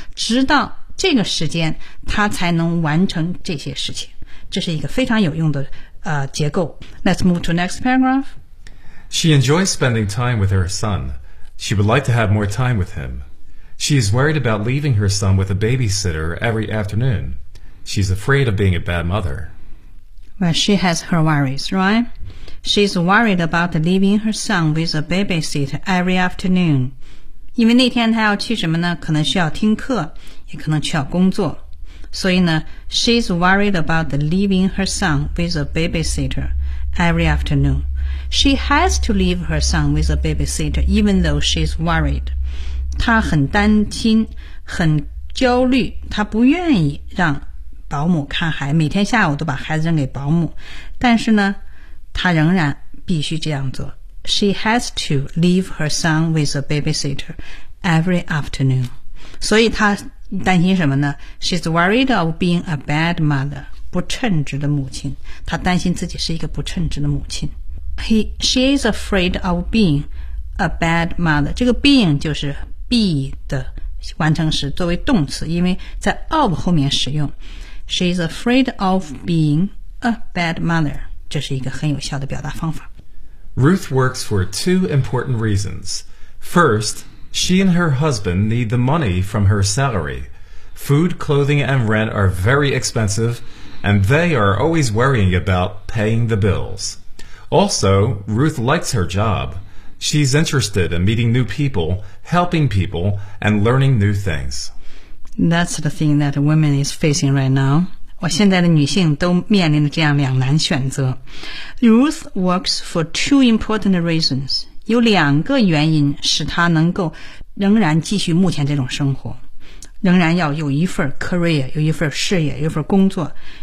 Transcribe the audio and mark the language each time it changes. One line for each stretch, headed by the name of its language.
Chinese: 直到这个时间他才能完成这些事情。这是一个非常有用的结构。
English: Let's move to next paragraph. She enjoys spending time with her son. She would like to have more time with him. She is worried about leaving her son with a babysitter every afternoon. She's afraid of being a bad mother. Well, she has her worries, right? She's worried about leaving her son with a babysitter every afternoon.
Chinese: 因为那天她要去什么呢？可能需要听课，也可能需要工作。所以呢
English: she's worried about leaving her son with a babysitter every afternoon. She has to leave her son with a babysitter, even though she's worried.
Chinese: 他很担心，很焦虑，他不愿意让保姆看孩子，每天下午都把孩子扔给保姆，但是呢，他仍然必须这样做。
English: She has to leave her son with a babysitter every afternoon.
Chinese: 所以他担心什么呢？
English: She's worried of being a bad mother,
Chinese: 不称职的母亲。他担心自己是一个不称职的母亲。
English: She is afraid of being a bad mother.
Chinese: 这个 being 就是 be 的完成时作为动词，因为在 of 后面使用。
English: She is afraid of being a bad mother.
Chinese: 这是一个很有效的表达方法。
English: Ruth works for two important reasons. First, she and her husband need the money from her salary. Food, clothing, and rent are very expensive, and they are always worrying about paying the bills. Also, Ruth likes her job. She's interested in meeting new people, helping people, and learning new things. That's the thing that women is facing right now.
Chinese: 我现在的女性都面临着这样两难选择。
English: Ruth works for two important reasons.
Chinese: 有两个原因使她能够仍然继续目前这种生活，仍然要有一份 career, 有一份事业，有一份工作。